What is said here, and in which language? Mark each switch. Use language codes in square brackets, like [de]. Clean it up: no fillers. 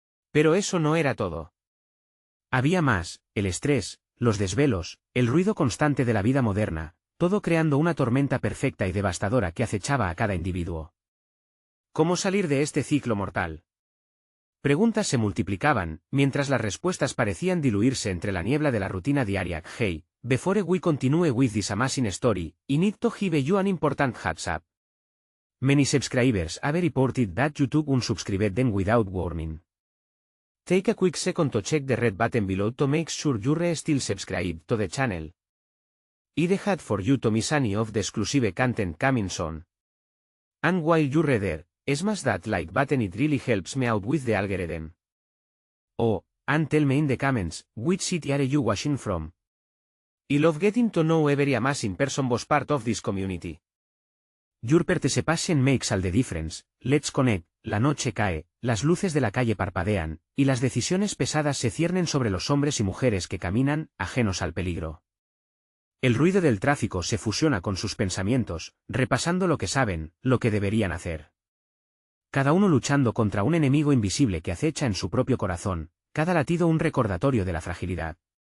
[es] Pero eso no era todo. Había más: el estrés, los desvelos, el ruido constante de la vida moderna, todo creando una tormenta perfecta y devastadora que acechaba a cada individuo. ¿Cómo salir de este ciclo mortal? Preguntas se multiplicaban, mientras las respuestas parecían diluirse entre la niebla de la rutina diaria. [en] Hey, before we continue with this amazing story, I need to give you an important heads up. Many subscribers have reported that YouTube unsubscribed them without warning. Take a quick second to check the red button below to make sure you're still subscribed to the channel. I'd had for you to miss any of the exclusive content coming soon. And while you're there, smash that like button, it really helps me out with the algorithm. Oh, and tell me in the comments, which city are you watching from? I love getting to know every amazing person was part of this community. Your participation makes all the difference. Let's connect. [es] La noche cae, las luces de la calle parpadean, y las decisiones pesadas se ciernen sobre los hombres y mujeres que caminan, ajenos al peligro. El ruido del tráfico se fusiona con sus pensamientos, repasando lo que saben, lo que deberían hacer. Cada uno luchando contra un enemigo invisible que acecha en su propio corazón, cada latido un recordatorio de la fragilidad.